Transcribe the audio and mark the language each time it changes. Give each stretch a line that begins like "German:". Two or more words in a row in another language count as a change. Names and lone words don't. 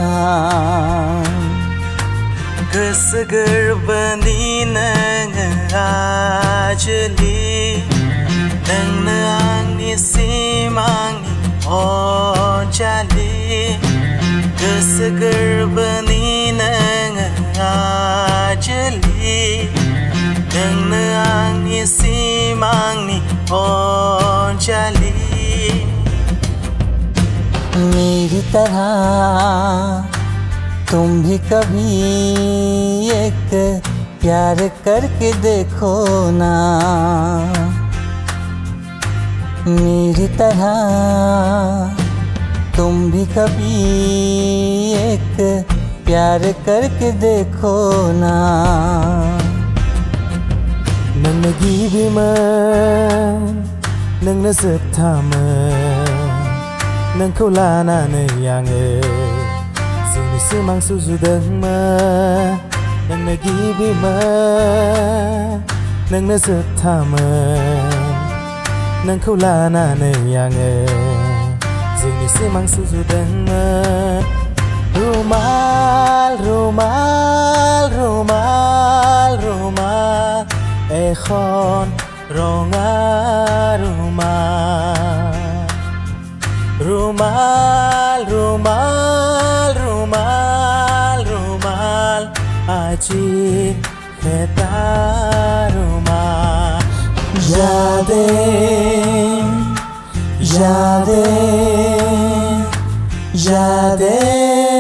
Bodo: गोसो गोरबोनि नोङो आजोलि, नोंनो आंनि सिमांनि अनजालि। गोसो गोरबोनि नोङो आजोलि, नोंनो आंनि सिमांनि अनजालि।
Hindi: मेरी तरह तुम भी कभी एक प्यार करके देखो ना। मेरी तरह तुम भी कभी एक प्यार करके देखो ना।
Bodo: नोंनो गिबिमोन नोंनो जोबथामोन, नोंखौ लानानै आङो जिउनि सिमां सुजुदोंमोन। नोंनो गिबिमोन नोंनो जोबथामोन, नोंखौ लानानै आङो जिउनि सिमां सुजुदोंमोन।
Assamese: रुमाल रुमाल रुमाल रुमाल এখন ৰঙা ৰুমাল। रुमाल रुमाल रुमाल रुमाल আজি এটা रुमाल।
Hindi: यादें यादें यादें